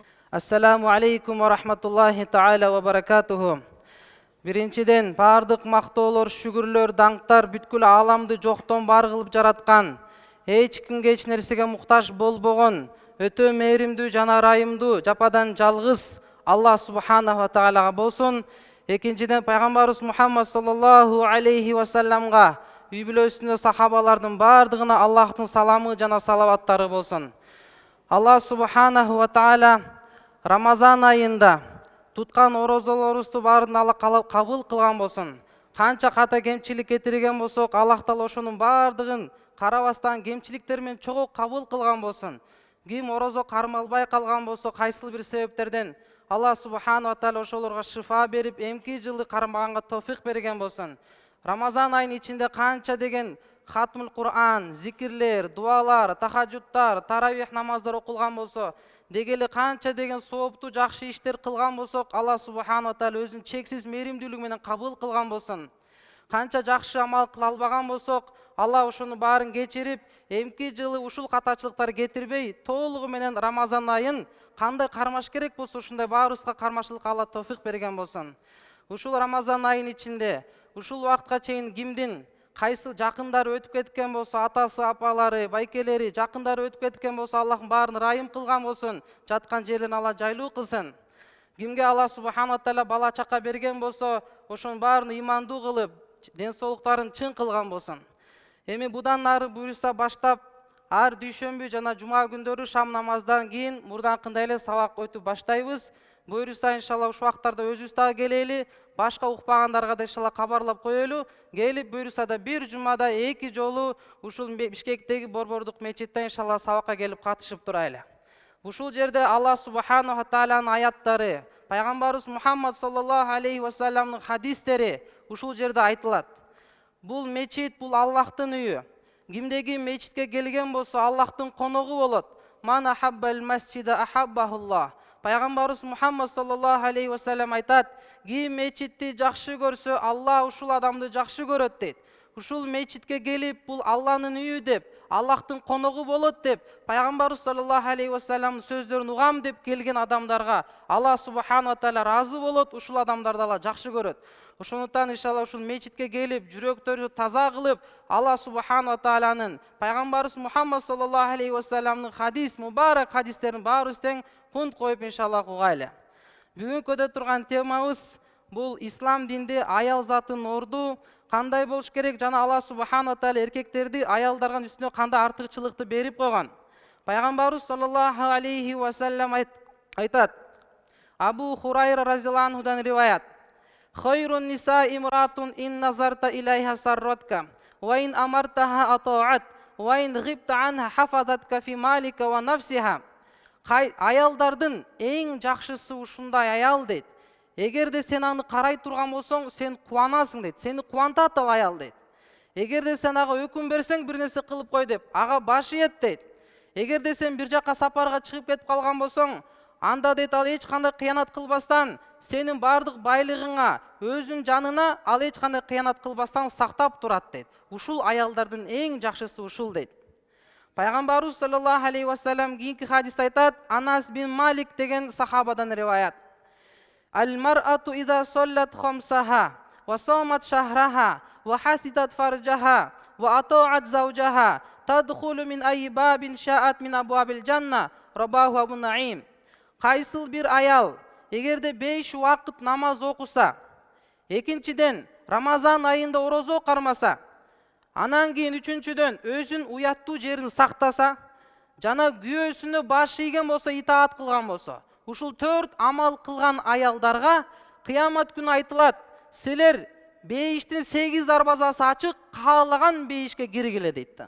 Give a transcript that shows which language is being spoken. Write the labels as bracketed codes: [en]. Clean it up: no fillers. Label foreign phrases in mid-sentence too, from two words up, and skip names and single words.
[ar] السلام عليكم ورحمة الله تعالى وبركاته. [ky] Биринчиден, бардык мактоолор, шүгүрлөр, даңктар бүткүл ааламды жоктон бар кылып жараткан, эч кимге эч нерсеге муктаж болбогон, өтө мээримдүү жана ырайымдуу, жападан жалгыз Аллах [ar] سبحانه وتعالى [ky] болсун. Экинчиден, пайгамбарыбыз Мухаммад [ar] صلى الله عليه وسلم, [ky] үй бүлөсүнө сахабалардын бардыгына Аллахтын саламы жана салаваттары болсун. Аллах [ar] سبحانه وتعالى [ky] Рамазан айында туткан орозолорубузду баарын Алла кабыл кылган болсун. Канча ката кемчилик кетирген болсок, Аллах Таала ошонун бардыгын карабастан кемчиликтер менен чогуу кабыл кылган болсун. Ким орозо кармалбай калган болсо, кайсыл бир себептерден Аллах [ar] سبحانه وتعالى [ky] ошолорго шифа берип, эмки жылы кармаганга товфик берген болсун. Рамазан айынын ичинде канча деген [ar] ختم القرآن, [ky] зикирлер, дуалар, тахаджудтар, таравих намаздар окулган болсо, дегеле канча деген сооптуу жакшы иштер кылган болсок, Аллах [ar] سبحانه وتعالى [ky] өзүнүн чексиз мээримдүүлүгү менен кабыл кылган болсун. Канча жакшы амал кыла албаган болсок, Аллах ошону баарын кечирип, эмки жылы ушул катачылыктар кетирбей, толугу менен Рамазан айын кандай кармаш керек болсо, ушундай баарыбызга кармашылыкка Алла товфик берген болсун. Ушул Рамазан айынын ичинде, ушул убакытка чейин кимдин кайсыл жакындары өтүп кеткен болсо, атасы, апалары, байкелери, жакындары өтүп кеткен болсо, Аллах баарын ырайым кылган болсун, жаткан жерин Алла жайлуу кылсын. Кимге Аллах [ar] سبحانه وتعالى [ky] бала чака берген болсо, ошонун баарын ыймандуу кылып, ден соолуктарын чың кылган болсун. Эми будан ары буюрса баштап, ар дүйшөмбү жана жума күндөрү шам намаздан кийин мурданкындай эле сабак өтүп баштайбыз. Буюрса иншалла ушул убактарда өзүбүз дагы келели, башка укпагандарга да иншалла кабарлап коелу. Келип буюрса да бир жумада 2 жолу ушул Бишкектеги Борбордук мечитте иншалла сабакка келип катышып турайлы. Ушул жерде Аллах [ar] سبحانه وتعالى [ky] аяттары, пайгамбарыбыз Мухаммад [ar] صلى الله عليه وسلم [ky] хадистери ушул жерде айтылат. Бул мечит, бул Аллахтын үйү. Кимдеги мечитке келген болсо, Аллахтын коногу болот. [ar] من أحب المسجد أحبه الله. [ky] Пайгамбарыбыз Мухаммад [ar] صلى الله عليه وسلم [ky] айтат: ким мечитти жакшы көрсө, Аллах ушул адамды жакшы көрөт дейт. Ушул мечитке келип, бул Алланын үйү деп, Аллахтын коногу болот деп, пайгамбарыбыз [ar] صلى الله عليه وسلم [ky] сөздөрүн угам деп келген адамдарга Аллах [ar] سبحانه وتعالى [ky] разы болот, ушул адамдарды Алла жакшы көрөт. Ошондуктан иншалла ушул мечитке келип, жүрөктөрү таза кылып, Аллах [ar] سبحانه وتعالى, [ky] пайгамбарыбыз Мухаммад [ar] صلى الله عليه وسلم [ky] хадис, мубарак хадистерин баарыбыз тең кунт коюп иншалла угайлы. Бүгүнкү өтө турган темабыз бул ислам динде аял затын орду кандай болуш керек жана Аллах [ar] سبحانه وتعالى [ky] эркектерди аялдарга үстүнө кандай артыкчылыкты берип койгон. [ar] Пайгамбарыбыз صلى الله عليه وسلم айтат: Абу Хурайра رضي الله عنه риваят: خير النساء امرأة إن نظرت إليها سرتك وإن أمرتها أطاعت وإن غبت عنها حفظتك في مالك ونفسها. [ky] Аялдардын эң жакшысы ушундай аял дейт. Эгерде сен аны карай турган болсоң, сен кубанасың дейт. Сени кубантат ал аял дейт. Эгерде сен ага өкүм берсең, бир нерсе кылып кой деп, ага баш ийет дейт. Эгерде сен бир жака сапарга чыгып кетип калган болсоң, анда дейт ал эч кандай кыянат кылбастан, сенин бардык байлыгыңа, өзүнүн жанына ал эч кандай кыянат кылбастан сактап турат дейт. Ушул аялдардын эң жакшысы ушул дейт. Пайгамбарыбыз [ar] صلى الله عليه وسلم [ky] кийинки хадисте айтат, Анас бин Малик деген сахабадан риваят: [ar] المرأة إذا صلت خمسها وصامت شهرها وحفظت فرجها وأطاعت زوجها تدخل من أي باب شاءت من أبواب الجنة رواه أبو نعيم. [ky] Кайсыл бир аял, эгерде 5 убакыт намаз окуса, экинчиден Рамазан айында орозо кармаса, анан кийин үчүнчүдөн өзүн уяттуу жерин сактаса, жана күйөөсүнө баш ийген болсо, итаат кылган болсо, ушул 4 амал кылган аялдарга кыямат күнү айтылат: силер бейиштин 8 дарбазасы ачык, каалаган бейишке киргиле дейт да.